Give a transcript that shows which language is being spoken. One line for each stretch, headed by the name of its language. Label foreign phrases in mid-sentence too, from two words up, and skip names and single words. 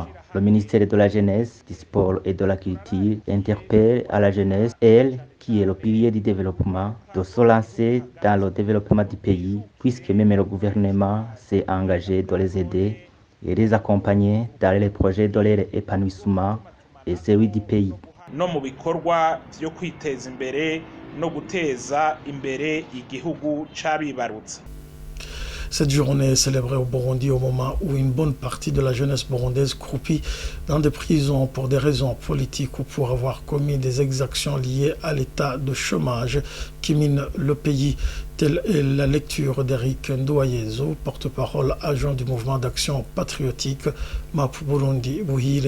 French: Le ministère de la Jeunesse, du Sport et de la Culture interpelle à la jeunesse, elle qui est le pilier du développement, de se lancer dans le développement du pays, puisque même le gouvernement s'est engagé de les aider et les accompagner dans les projets de leur épanouissement et celui du pays.
Rundi: No mu bikorwa byo kwiteza imbere no guteza imbere igihugu c'abibarutse.
French: Cette journée est célébrée au Burundi au moment où une bonne partie de la jeunesse burundaise croupit dans des prisons pour des raisons politiques ou pour avoir commis des exactions liées à l'état de chômage qui mine le pays. Telle est la lecture d'Eric Ndoyezo, porte-parole adjoint du mouvement d'action patriotique MAP Burundi Buhire.